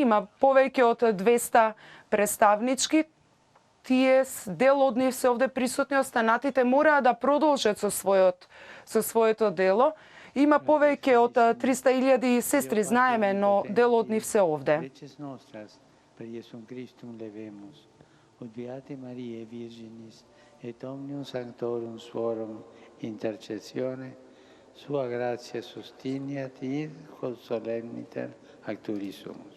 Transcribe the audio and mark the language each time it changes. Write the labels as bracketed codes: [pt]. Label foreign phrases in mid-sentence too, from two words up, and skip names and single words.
[mk] Има повеќе од 200 представнички. Тие дел од нив се овде присутни, останатите мораа да продолжат со своето дело. Има повеќе од 300.000 сестри, знаеме, но дел од нив се овде. [la] Ut Beate Mariae Virginis et omnium sanctorum suorum intercessione, sua gratia sustiniat id quod solemniter acturisumus.